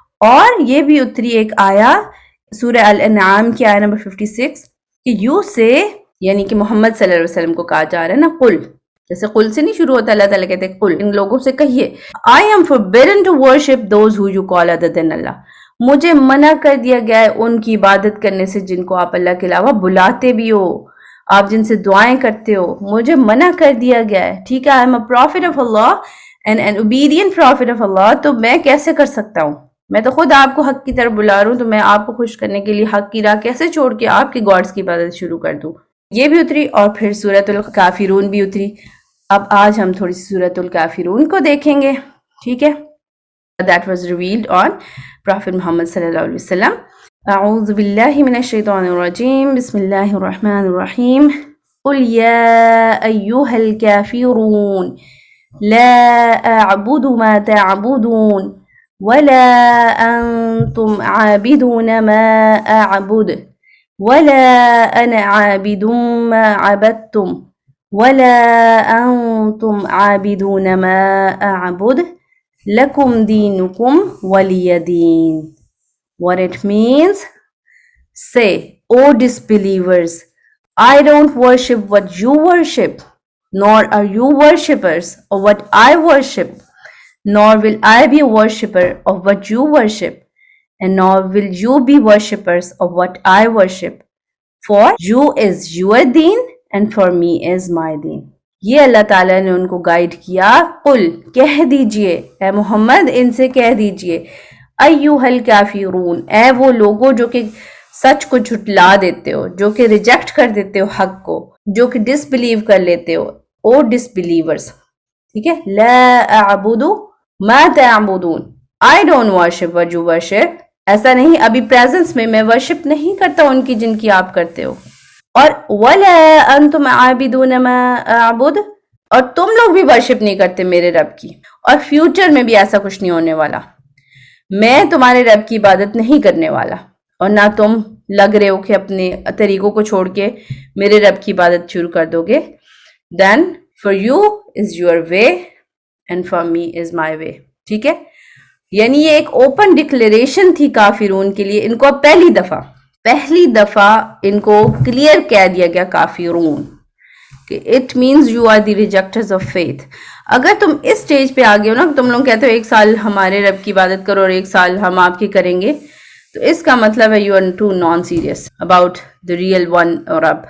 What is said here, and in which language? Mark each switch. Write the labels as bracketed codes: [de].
[ur] اور یہ بھی اتری ایک آیا سورہ الانعام کی آیت نمبر 56 کہ یو سے، یعنی کہ محمد صلی اللہ علیہ وسلم کو کہا جا رہا ہے نا، قل، جیسے قل سے نہیں شروع ہوتا، اللہ تعالیٰ کہتے ہیں قل، ان لوگوں سے کہیے [en] I am forbidden to worship those who you call other than Allah. [ur] مجھے منع کر دیا گیا ہے ان کی عبادت کرنے سے جن کو آپ اللہ کے علاوہ بلاتے بھی ہو، آپ جن سے دعائیں کرتے ہو، مجھے منع کر دیا گیا ہے. ٹھیک ہے؟ [en] I am a prophet of Allah and an obedient prophet of Allah. [ur] تو میں کیسے کر سکتا ہوں؟ میں تو خود آپ کو حق کی طرف بلا رہا ہوں، تو میں آپ کو خوش کرنے کے لیے حق کی راہ کیسے چھوڑ کے آپ کے گاڈز کی عبادت شروع کر دوں؟ یہ بھی اتری. اور پھر سورۃ الکافرون بھی اتری. اب آج ہم تھوڑی سی سورۃ الکافرون کو دیکھیں گے. ٹھیک ہے؟ [en] That was revealed on Prophet Muhammad sallallahu alaihi wasallam. [ar] أعوذ بالله من الشيطان الرجيم. بسم الله الرحمن الرحيم. قل يا أيها الكافرون لا أعبد ما تعبدون ولا أنتم عابدون ما أعبد ولا أنا عابد ما عبدتم ولا أنتم عابدون ما أعبد لَكُمْ دِينُكُمْ وَلِيَ دِينِ. [en] What it means? Say, O disbelievers, I don't worship what you worship, nor are you worshippers of what I worship, nor will I be a worshipper of what you worship, and nor will you be worshippers of what I worship. For you is your deen, and for me is my deen. [ur] یہ اللہ تعالیٰ نے ان کو guide کیا. قل، کہہ دیجئے اے محمد، ان سے کہہ دیجئے [ar] ایھا الکافرون، [ur] اے وہ لوگوں جو کہ سچ کو جھٹلا دیتے ہو، جو کہ ریجیکٹ کر دیتے ہو حق کو، جو کہ ڈس بلیو کر لیتے ہو، [en] او disbelievers. [ur] ٹھیک ہے؟ [ar] لا اعبد ما تعبدون، [en] I don't worship what you worship. [ur] ایسا نہیں، ابھی پریزنس میں ورشپ نہیں کرتا ان کی جن کی آپ کرتے ہو. اور [ar] وَلَا أَنْتُمْ عَابِدُونَ مَا أَعْبُدُ، [ur] اور تم لوگ بھی ورشپ نہیں کرتے میرے رب کی، اور فیوچر میں بھی ایسا کچھ نہیں ہونے والا. میں تمہارے رب کی عبادت نہیں کرنے والا، اور نہ تم لگ رہے ہو کہ اپنے طریقوں کو چھوڑ کے میرے رب کی عبادت شروع کر دو گے. [en] Then for you is your way and for me is my way. [ur] ٹھیک ہے؟ یعنی یہ ایک اوپن ڈکلیریشن تھی کافرون کے لیے. ان کو اب پہلی دفعہ ان کو کلیئر کہہ دیا گیا کافرون کہ [en] It means you are the rejecters of faith. [ur] اگر تم اس سٹیج پہ آگے ہو نا، تم لوگ کہتے ہو ایک سال ہمارے رب کی عبادت کرو اور ایک سال ہم آپ کی کریں گے، تو اس کا مطلب ہے [en] You are too non serious about the real one رب.